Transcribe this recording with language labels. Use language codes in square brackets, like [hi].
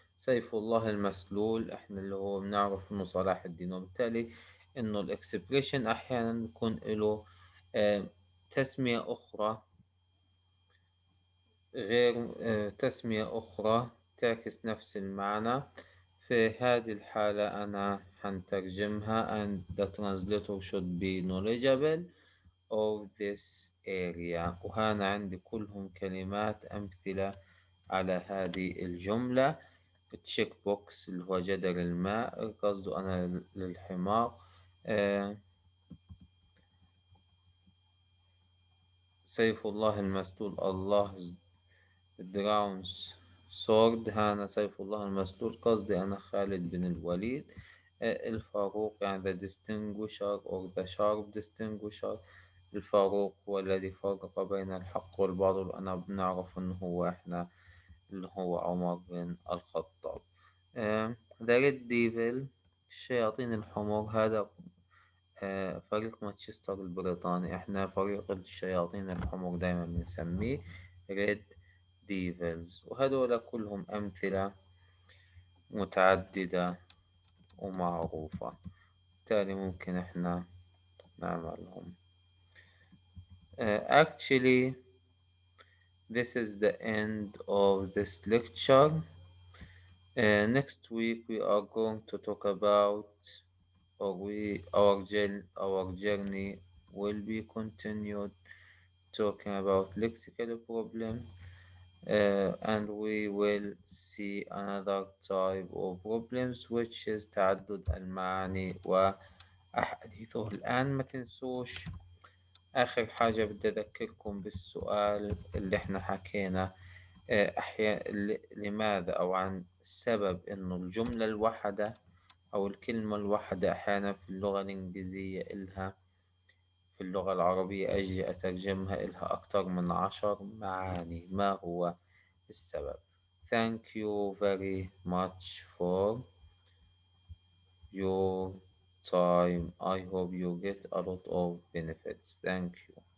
[ar] سيف الله المسلول إحنا اللي هو بنعرف إنه صلاح الدين، وبالتالي إنه الإكسبريشن أحيانا بيكون له آه، تسمية أخرى غير تسمية أخرى تعكس نفس المعنى. في هذه الحالة أنا هنترجمها [en] and the translator should be knowledgeable of this area. [ar] وهنا عندي كلهم كلمات أمثلة على هذه الجملة. التشيك بوكس اللي هو جدر الماء قصده أنا للحمار. آه، سيف الله المسلول، [en] الله drawn's sword, [ar] هانا سيف الله المسلول قصدي أنا خالد بن الوليد. الفاروق يعني [en] the distinguisher or the sharp distinguisher. [ar] الفاروق هو الذي فرق بين الحق والباطل، أنا بنعرف إنه هو إحنا اللي هو عمر بن الخطاب. [en] the red devil، [ar] الشياطين الحمر، هذا فريق مانشستر البريطاني، احنا فريق الشياطين الحمر دايما بنسميه [en] Red Devils. [ar] وهذول كلهم أمثلة متعددة ومعروفة، بالتالي ممكن احنا نعملهم. [en] Actually this is the end of this lecture. Next week we are going to talk about, or our journey will be continued talking about lexical problem, and we will see another type of problems which is [ar] تعدد المعاني وأحاديثه. الآن ما تنسوش آخر حاجة بدي أذكركم بالسؤال اللي احنا حكينا أحيانا لماذا أو عن السبب إنه الجملة الواحدة أو الكلمة الواحدة أحيانا في اللغة الإنجليزية إلها في اللغة العربية أجي أترجمها إلها أكثر من 10 معاني. ما هو السبب؟ [en] Thank you very much for your time. I hope you get a lot of benefits. Thank you.